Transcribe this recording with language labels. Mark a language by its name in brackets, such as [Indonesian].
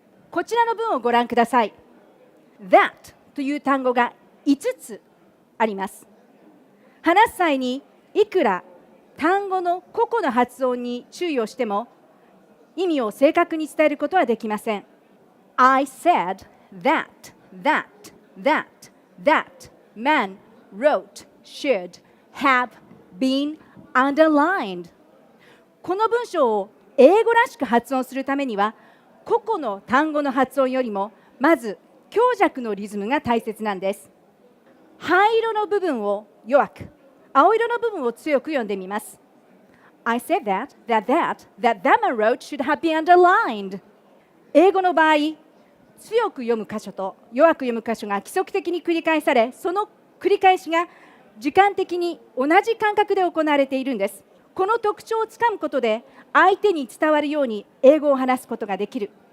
[Japanese] こちらの文をご覧ください。That という単語が5つあります。話す際にいくら単語の個々の発音に注意をしても意味を正確に伝えることはできません。 [English] I said that, that, that, that man wrote, should, have been underlined。 [Japanese] この文章を英語らしく発音するためには、個々の単語の発音よりもまず強弱のリズムが大切なんです。灰色の部分を弱く、青色の部分を強く読んでみます。 [English] I said that man wrote should have been underlined。 [Japanese] 英語の場合、強く読む箇所と弱く読む箇所が規則的に繰り返され、その繰り返しが時間的に同じ間隔で行われているんです。この特徴をつかむことで、相手に伝わるように英語を話すことができる。